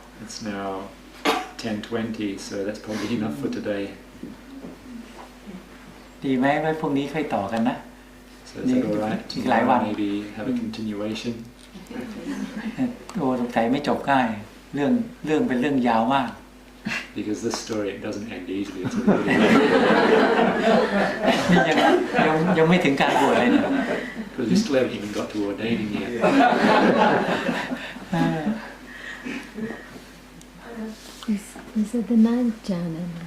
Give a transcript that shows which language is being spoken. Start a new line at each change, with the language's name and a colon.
English: It's now 10:20, so that's probably enough for today.
Thai: ดีไหมไว้พรุ่งนี้ค่อยต่อกันนะ
English: So is that all right?
Thai: อีกหลายวัน
English: Maybe have a continuation.
Thai: โอ้สงสัยไม่จบง่ายเรื่องเป็นเรื่องยาวมาก
English: Because this story it doesn't end easily. It's
Thai: นี่ยังไม่ถึงการบวชเลยเนี่ย
English: Because we still haven't even got to ordaining yet. Is it the ninth jhana?